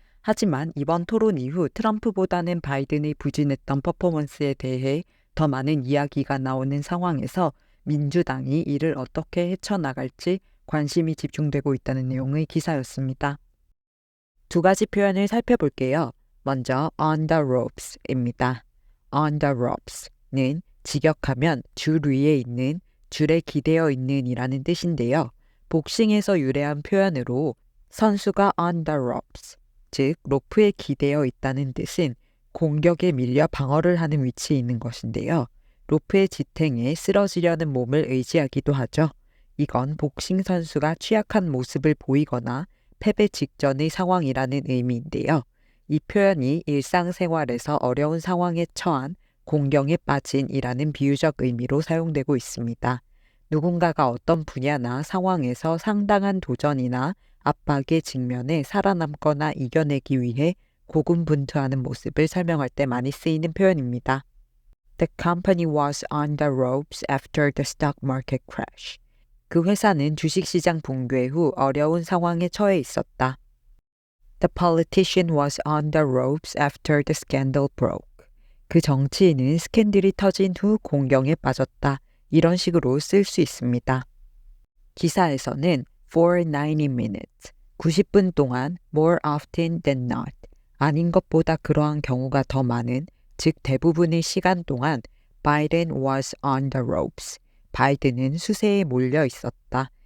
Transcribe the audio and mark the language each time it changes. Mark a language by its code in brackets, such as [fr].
[ko] 하지만 이번 토론 이후 트럼프보다는 바이든의 부진했던 퍼포먼스에 대해 더 많은 이야기가 나오는 상황에서 민주당이 이를 어떻게 헤쳐나갈지 관심이 집중되고 있다는 내용의 기사였습니다. 두 가지 표현을 살펴볼게요. 먼저 on the ropes입니다. on the ropes는 직역하면 줄 위에 있는, 줄에 기대어 있는 이라는 뜻인데요. 복싱에서 유래한 표현으로 선수가 on the ropes, 즉 로프에 기대어 있다는 뜻은 공격에 밀려 방어를 하는 위치에 있는 것인데요. 로프의 지탱에 쓰러지려는 몸을 의지하기도 하죠. 이건 복싱 선수가 취약한 모습을 보이거나 패배 직전의 상황이라는 의미인데요. 이 표현이 일상생활에서 어려운 상황에 처한, 공경에 빠진이라는 비유적 의미로 사용되고 있습니다. 누군가가 어떤 분야나 상황에서 상당한 도전이나 압박에 직면해 살아남거나 이겨내기 위해 고군분투하는 모습을 설명할 때 많이 쓰이는 표현입니다. [en] The company was on the ropes after the stock market crash. [ko] 그 회사는 주식시장 붕괴 후 어려운 상황에 처해 있었다. [en] The politician was on the ropes after the scandal broke. [ko] 그 정치인은 스캔들이 터진 후 공경에 빠졌다. 이런 식으로 쓸 수 있습니다. 기사에서는 [en] for 90 minutes, [ko] 90분 동안 [en] more often than not, [ko] 아닌 것보다 그러한 경우가 더 많은, 즉 대부분의 시간 동안 [en] Biden was on the ropes, [ko] 바이든은 수세에 몰려 있었다.